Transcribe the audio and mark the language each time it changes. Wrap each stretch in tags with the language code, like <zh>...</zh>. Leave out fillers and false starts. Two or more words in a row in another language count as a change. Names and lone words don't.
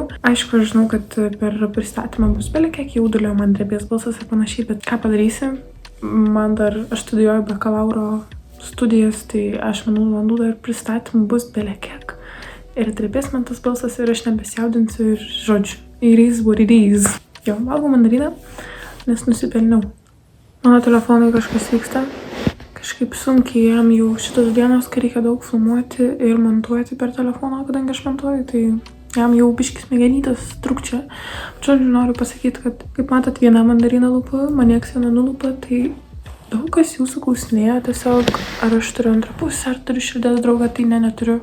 <lt>Aišku, aš žinau, kad per pristatymą bus belekiek, jaudulio, man drebės balsas ir panašiai, bet ką padarysi? Man dar, aš studijuoju bakalauro studijas, tai aš manau, valandų dar pristatymų bus belekiek. Ir drebės man tas balsas ir aš nebesijaudinsiu ir žodžiu.</lt> <en>It is what it is.</en> <lt>Jo, valgau mandariną, nes nusipelniau. Mano telefonui kažkas vyksta. kažkaip sunkiai jam jau šitos dienos, kai reikia daug filmuoti ir montuoti per telefoną, kadangi aš montuoju, tai jam jau biškis smegenytės trukčia. Žodžiu, noriu pasakyti, kad kaip matot, vieną mandariną lupu, man nieks jo nenulupa, tai daug kas jūsų klausinėjo tiesiog, ar aš turiu antrą pusę, ar turiu širdies draugą, tai neturiu.</lt>